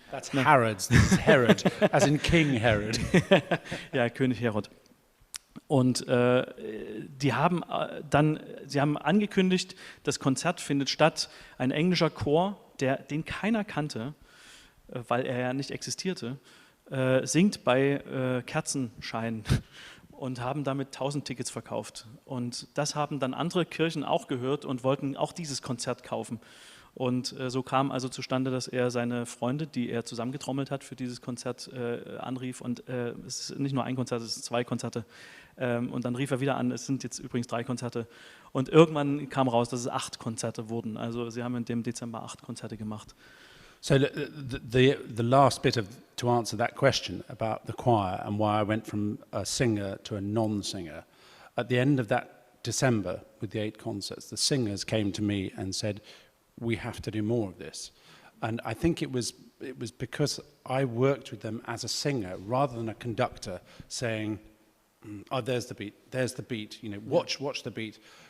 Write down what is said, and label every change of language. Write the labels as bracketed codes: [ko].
[en] That's Herod's, this is Herod, as in King Herod. [de] Ja, König Herod. Und sie haben angekündigt, das Konzert findet statt. Ein englischer Chor, den keiner kannte, weil er ja nicht existierte, singt bei Kerzenschein und haben damit 1000 Tickets verkauft. Und das haben dann andere Kirchen auch gehört und wollten auch dieses Konzert kaufen. Und so kam also zustande, dass er seine Freunde, die er zusammengetrommelt hat für dieses Konzert, anrief. Und es ist nicht nur ein Konzert, es sind 2 Konzerte. Und dann rief er wieder an, es sind jetzt übrigens 3 Konzerte. Und irgendwann kam raus, dass es 8 Konzerte wurden. Also sie haben in dem Dezember 8 Konzerte gemacht. [en] So the last bit to answer that question about the choir and why I went from a singer to a non-singer. At the end of that December with the 8 concerts, the singers came to me and said, we have to do more of this. And I think it was because I worked with them as a singer rather than a conductor saying, oh, there's the beat, watch the beat.